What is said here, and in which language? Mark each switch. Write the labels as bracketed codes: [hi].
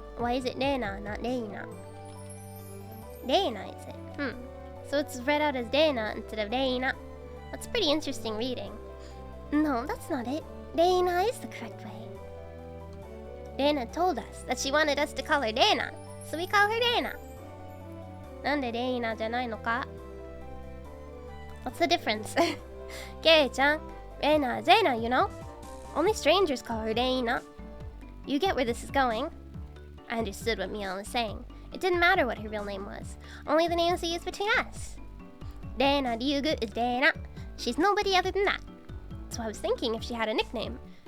[en] Why is it Dana, not Deina? Deina, is it? So it's read out as Dana instead of Deina. That's pretty interesting reading. No, that's not it. Dana is the correct way. Dana told us that she wanted us to call her Dana, so we call her Dana. [ja] なんでレイナじゃないのか? [en] What's the difference? Kei-chan, Reina, Zena, you know? Only strangers call her Reina. You get where this is going. I understood what Mio was saying. It didn't matter what her real name was, only the names we used between us. Reina Ryugu is Reina. She's nobody other than that. So I was thinking if she had a nickname.